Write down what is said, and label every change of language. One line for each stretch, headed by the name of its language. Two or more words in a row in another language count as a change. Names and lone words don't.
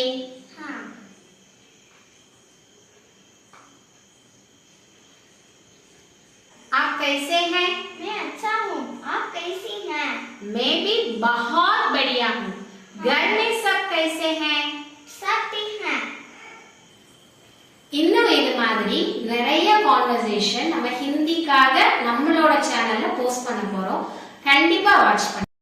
Hindi: हाँ. आप कैसे हैं? मैं अच्छा हूँ, आप कैसी हैं? मैं भी बहुत बढ़िया हूँ. घर में सब कैसे हैं? सब ठीक हैं.
Tamil: இன்னும் இது மாதிரி நிறைய கான்வர்சேஷன் நம்ம ஹிந்திக்காக நம்மளோட சேனல்ல போஸ்ட் பண்ண போறோம். கண்டிப்பா வாட்ச் பண்ணுங்க.